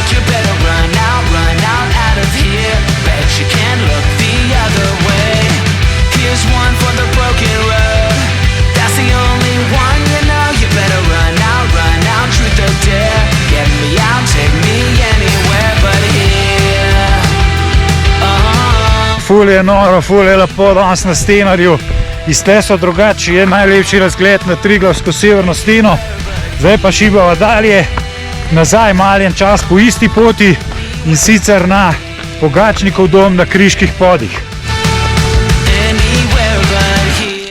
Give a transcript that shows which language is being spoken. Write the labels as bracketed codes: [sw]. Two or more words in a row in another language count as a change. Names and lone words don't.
[en] You better run out of here. Bet you can't look the other way. Here's one for the broken road. That's the only one you know. You better run out, truth or dare. Get me out, take me anywhere but here. [sl] Ful je noro, ful je lepo danes na Stenarju. Iz te so drugače, je najlepši razgled na Triglavsko severno steno. Zdaj pa šibava dalje, nazaj maljen čas po isti poti in sicer na Pogačnikov dom na Kriških podih.